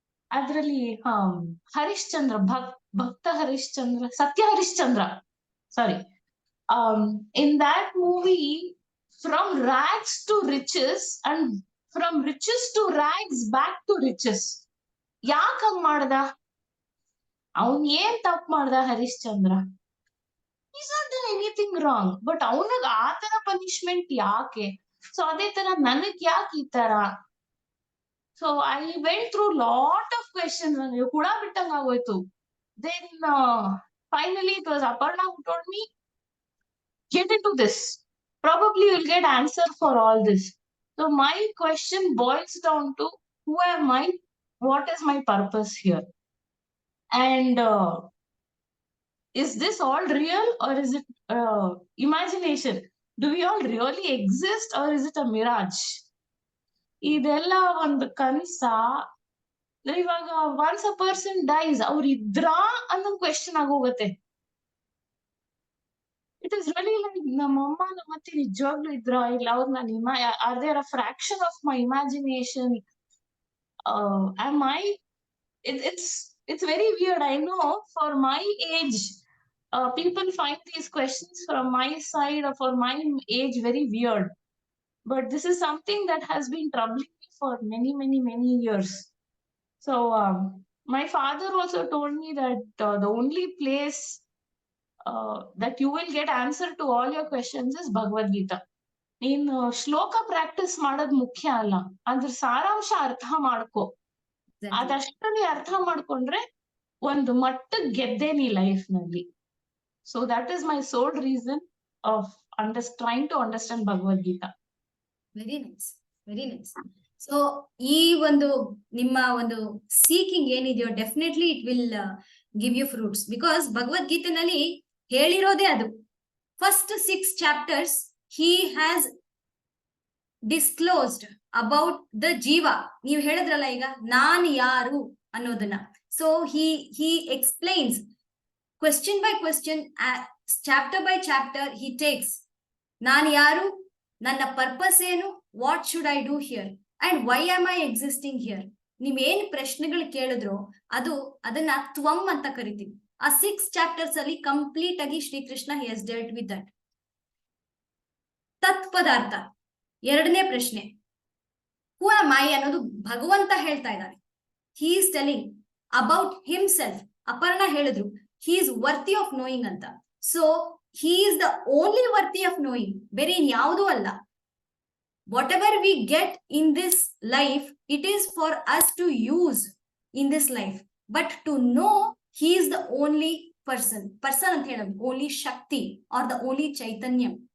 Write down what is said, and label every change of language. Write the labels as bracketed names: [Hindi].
[Kannada] ಅದ್ರಲ್ಲಿ ಹರಿಶ್ಚಂದ್ರ, ಭಕ್ತ ಹರಿಶ್ಚಂದ್ರ, ಸತ್ಯ ಹರಿಶ್ಚಂದ್ರ, ಸಾರಿ. [English] In that movie, from rags to riches and from riches to rags back to riches. [Kannada] ಯಾಕ ಹಂಗ್ ಮಾಡ್ದ? ಅವನ್ ಏನ್ ತಪ್ಪು ಮಾಡ್ದ Harishchandra? [English] Is not done anything wrong. But [Kannada] ಅವನಿಗೆ ಆತರ ಪನಿಷ್ಮೆಂಟ್ ಯಾಕೆ? [English] so [Kannada] ಅದೇ ತರ ನನಗ್ ಯಾಕೆ ಈ ತರ? [English] So I went through lot of questions. [Kannada] ನನಗೆ ಕೂಡ ಬಿಟ್ಟಂಗ ಆಗೋಯ್ತು. [English] Then finally it was Aparna who told me, get into this. Probably you'll get answer for all this. So my question boils down to, who am I? What is my purpose here? And is this all real or is it imagination? Do we all really exist or is it a mirage? [Kannada] ಇದೆಲ್ಲ ಒಂದು ಕನ್ಸ. ಇವಾಗ [English] once a person dies, [Kannada] ಅವ್ರು ಇದ್ರಾ ಅನ್ನೋ question ಆಗೋಗತ್ತೆ. [English] it is really like [Kannada] ನಮ್ಮಮ್ಮ ನಮ್ಮತ್ತೆ ನಿಜವಾಗ್ಲೂ ಇದ್ರಾ ಇಲ್ಲ, ಅವ್ರು ನಾನು [English] Are there a fraction of my imagination? am I? It's very weird. I know for my age, people find these questions from my side or for my age very weird. But this is something that has been troubling me for many years. So my father also told me that the only place that you will get answer to all your questions is Bhagavad Gita. [Kannada] ನೀನು ಶ್ಲೋಕ practice ಮಾಡೋದ್ ಮುಖ್ಯ ಅಲ್ಲ, ಅದ್ರ ಸಾರಾಂಶ ಅರ್ಥ ಮಾಡ್ಕೋ. ಅದಷ್ಟು ನೀ ಅರ್ಥ ಮಾಡ್ಕೊಂಡ್ರೆ ಒಂದು ಮಟ್ಟಕ್ಕೆ ಗೆದ್ದೆ ನೀ ಲೈಫ್ ನಲ್ಲಿ. [English] So that is my sole reason of trying to understand Bhagavad Gita. Very nice, very nice. So [Kannada] ಈ ಒಂದು ನಿಮ್ಮ ಒಂದು ಸೀಕಿಂಗ್ ಏನಿದೆಯೋ [English] Definitely it will give you fruits. [Kannada] Because ಭಗವದ್ಗೀತೆನಲ್ಲಿ ಹೇಳಿರೋದೇ ಅದು. [English] First 6 chapters he has disclosed about the jiva. [Kannada] ನೀವು ಹೇಳಿದ್ರಲ್ಲ ಈಗ ನಾನ್ ಯಾರು ಅನ್ನೋದನ್ನ. [English] So he explains question by question, chapter by chapter he takes. [Kannada] ನಾನ್ ಯಾರು, ನನ್ನ ಪರ್ಪಸ್ ಏನು, [English] What should I do here and why am I existing here. [Kannada] ನೀವೇನ್ ಪ್ರಶ್ನೆಗಳು ಕೇಳಿದ್ರು ಅದನ್ನ ತ್ವಂ ಅಂತ ಕರಿತೀವಿ. ಆ 6 ಚಾಪ್ಟರ್ಸ್ ಅಲ್ಲಿ ಕಂಪ್ಲೀಟ್ ಆಗಿ Shrikrishna [English] he has dealt with that. [Kannada] ತತ್ಪದಾರ್ಥ ಎರಡನೇ ಪ್ರಶ್ನೆ, [English] who am I [Kannada] ಅನ್ನೋದು ಭಗವಂತ ಹೇಳ್ತಾ ಇದ್ದಾನೆ. [English] he is telling about himself. Aparna ಹೇಳಿದ್ರು he is worthy of knowing ಅಂತ. So he is the only worthy of knowing, [Kannada] ಬೇರೆ ಇನ್ಯಾವುದೂ ಅಲ್ಲ. [English] whatever we get in this life, it is for us to use in this life, but to know he is the only person [Kannada] ಅಂತ ಹೇಳೋದು, [English] only Shakti or the only Chaitanya.